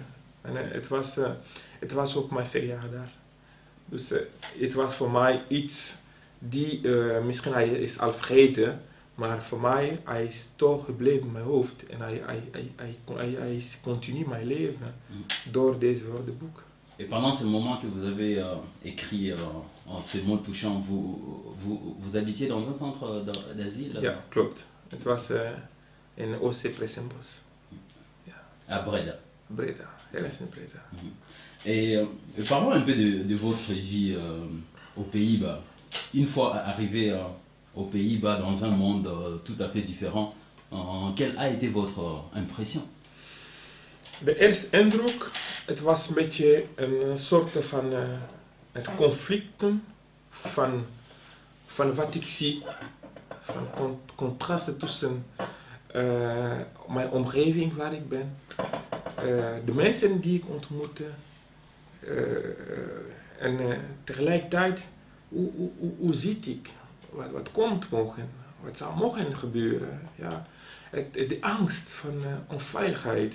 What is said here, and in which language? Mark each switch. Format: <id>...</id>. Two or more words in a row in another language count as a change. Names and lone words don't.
<nl>En het was ook mijn verjaardag. Dus het was voor mij iets die, misschien hij is al vergeten, maar voor mij hij is toch gebleven in mijn hoofd. En hij is continu mijn leven door deze woordenboek.</nl> <fr>Et pendant ce moment que vous avez écrit ces mots touchants, vous habitiez dans un centre d'asile?</fr> <nl>Ja, klopt. Het was in OC Pressenbos. Ja. À Breda. Breda, helaas in Breda.</nl> <fr>Et parlons un peu de votre vie aux Pays-Bas. Une fois arrivé aux Pays-Bas dans un monde tout à fait différent, quelle a été votre impression?</fr> <nl>De eerste indruk, het was een beetje een soort van het conflicten van wat ik zie, van contrasten tussen mijn omgeving waar ik ben, de mensen die ik ontmoette en tegelijkertijd hoe ziet ik, wat komt morgen, wat zou morgen gebeuren, ja, de angst van onveiligheid.</nl>